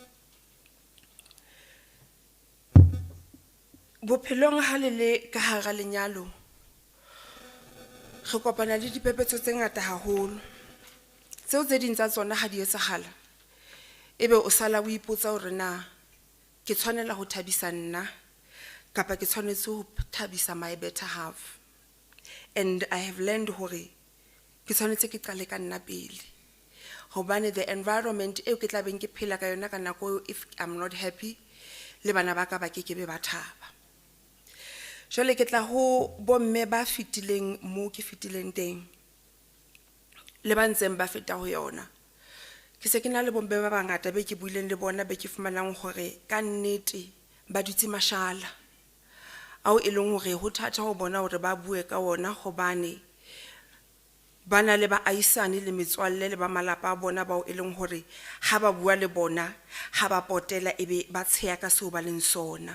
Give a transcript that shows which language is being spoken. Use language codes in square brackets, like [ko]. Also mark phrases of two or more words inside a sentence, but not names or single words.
[st] Bophelong ha le le ka hara lenyalo, re kopana le dipepetso tse ngata haholo. Tseo tse ding tsa tsona ha di etsahala, ebe o sala o ipotsa hore na ke tshwanela ho thabisa nna kapa ke tshwanetse ho thabisa [en] my better half. And I have learned [st] hore ke tshwanetse ke qale ka nna pele, hobane [en] the environment [st] eo ke tla beng ke phela ka yona ka nako [en] if I'm not happy, [st] le bana ba ka ba ke be ba thaba. Jwale ke tla ho bomme ba fitileng moo ke fitileng teng, le ba ntseng ba feta ho yona. Ke se ke na le bomme ba bangata be ke buileng le bona be ke fumanang hore ka nnete ba dutse mashala, ao e leng hore ho thata ho bona hore ba bue ka ona, hobane ba na le baahisane le metswalle le ba malapa a bona bao e leng hore ha ba bua le bona ha ba potela ebe ba tsheya ka seo ba leng sona.